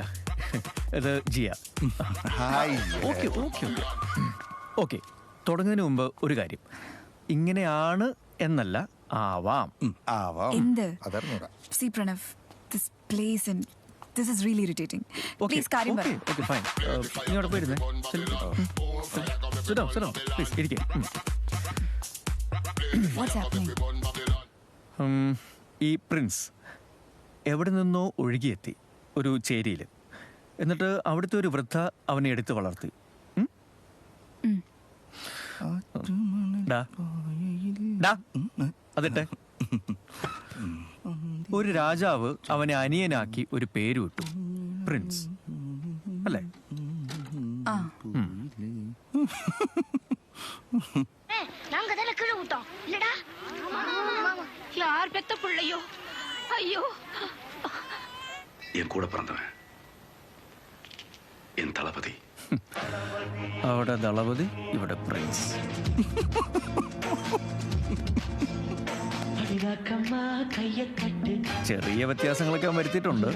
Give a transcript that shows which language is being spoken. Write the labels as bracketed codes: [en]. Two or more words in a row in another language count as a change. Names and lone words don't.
[ml] ഇത് ജിയ. [en] okay okay okay okay. [ml] തുടങ്ങുന്നതിന് മുമ്പ് ഒരു കാര്യം, ഇങ്ങനെയാണ് എന്നല്ല, ആവാം. എന്ത്? [en] See Pranav, this place and this is really irritating. [ml] Please കാര്യം പറ. [en] okay fine. [ml] ഇങ്ങോട്ട് പോയിരുന്നേ. പ്ലീസ് ഇരിക്കേ. [en] What's happening? [ml] ഈ പ്രിൻസ് എവിടെ നിന്നോ ഒഴുകിയെത്തി ഒരു ചേരിയിൽ. എന്നിട്ട് അവിടുത്തെ ഒരു വൃദ്ധ അവനെ എടുത്ത് വളർത്തി. അതിട്ടെ. ഒരു രാജാവ് അവനെ അനിയനാക്കി ഒരു പേര് വിട്ടു, പ്രിൻസ്. അല്ലേ? [ta] யார் பெத்த பிள்ளையோ? ஐயோ, என் கூட பிறந்தவன் என் தளபதி. [ml] അവിടെ ദളപതി, ഇവിടെ പ്രിൻസ്. ചെറിയ വ്യത്യാസങ്ങളൊക്കെ വരുത്തിയിട്ടുണ്ട്.